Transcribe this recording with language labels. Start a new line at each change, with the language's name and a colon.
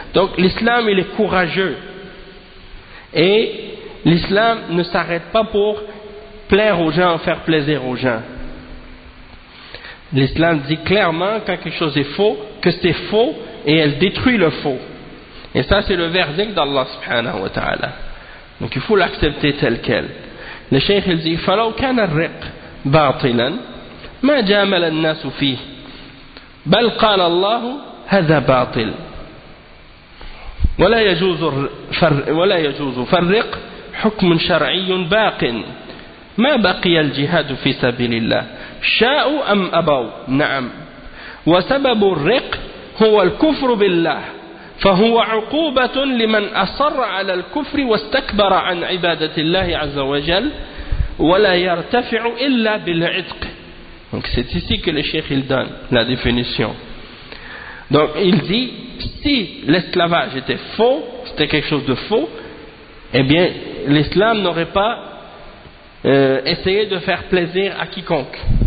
French: Donc l'islam, il est courageux. Et l'islam ne s'arrête pas pour plaire aux gens, faire plaisir aux gens. L'islam dit clairement, quand quelque chose est faux, que c'est faux, et elle détruit le faux. Et ça, c'est le verdict d'Allah subhanahu wa ta'ala. Donc il faut l'accepter tel quel. Le cheikh, il dit,
Arabic: « فَلَوْ كَانَ الرِّقْ بَاطِلًا مَا جَامَلَ النَّاسُ فِيهِ بَلْ قَالَ اللَّهُ هَذَا بَاطِلٌ وَلَا يَجُوزُ فَالرِّقْ حُكْمٌ شَرْعِيٌ بَاقٍ مَا بَقِيَ الْجِهَادُ فِي سَبِيلِ اللَّهِ شَاءُ أَمْ أَبَوْ نَعَمْ وَسَبَبُ الرِّقْ هُوَ الْكُفْرُ بِاللَّهِ فهو عقوبة لمن أصر على الكفر واستكبر عن عبادة الله عز وجل ولا يرتفع إلا بالعتق.
French: Donc c'est ici que le cheikh il donne la définition. Donc il dit, si l'esclavage était faux, c'était quelque chose de faux, eh bien l'islam n'aurait pas essayé de faire plaisir à quiconque.